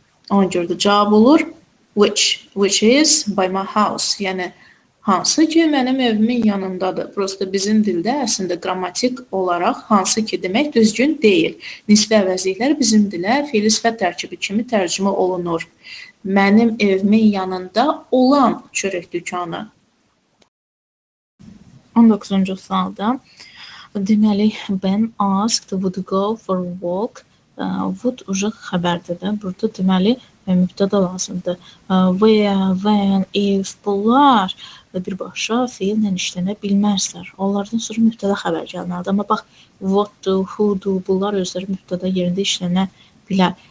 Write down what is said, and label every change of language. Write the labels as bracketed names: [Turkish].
[Azerbaijani] Ona görə də cavab olur [English] which is by my house, [Azerbaijani] yəni hansı ki, mənim evimin yanındadır. Prosta bizim dildə əslində qrammatik olaraq hansı ki demək düzgün deyil. Nisbə əvəzliklər bizim dilə fe'li sifət tərkibi kimi tərcümə olunur. Mənim evimin yanında olan çörək dükanı. 19-cu sualda deməli, [English] Ben asked would go for a walk. [Azerbaijani] Would uca xəbərdir də. Burada deməli, mübtəda lazımdır. Where, when, if bunlar birbaşa feillə işlənə bilməzlər. Onlardan sonra mübtəda xəbər gəlməlidir. Amma bax, what-dur, who-dur, bunlar özləri mübtəda yerində işlənə bilər.